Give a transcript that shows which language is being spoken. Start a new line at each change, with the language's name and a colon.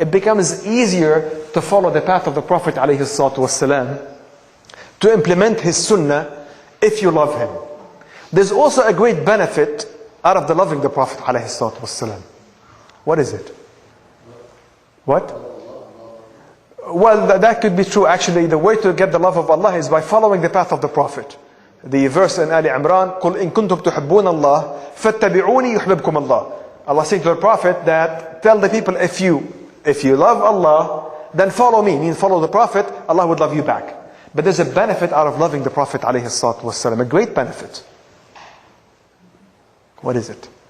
English: It becomes easier to follow the path of the Prophet ﷺ, to implement his sunnah if you love him. There's also a great benefit out of the loving the Prophet ﷺ. What is it? What? Well, that could be true. Actually, the way to get the love of Allah is by following the path of the Prophet. The verse in Ali Imran,
Arabic: قُلْ إِن كُنْتُمْ تُحِبُّونَ اللَّهِ فَاتَّبِعُونِي يُحْبِبْكُمْ اللَّهِ.
English: Allah saying to the Prophet that, tell the people, if you love Allah, then follow me. Means follow the Prophet, Allah would love you back. But there's a benefit out of loving the Prophet ﷺ, a great benefit. What is it?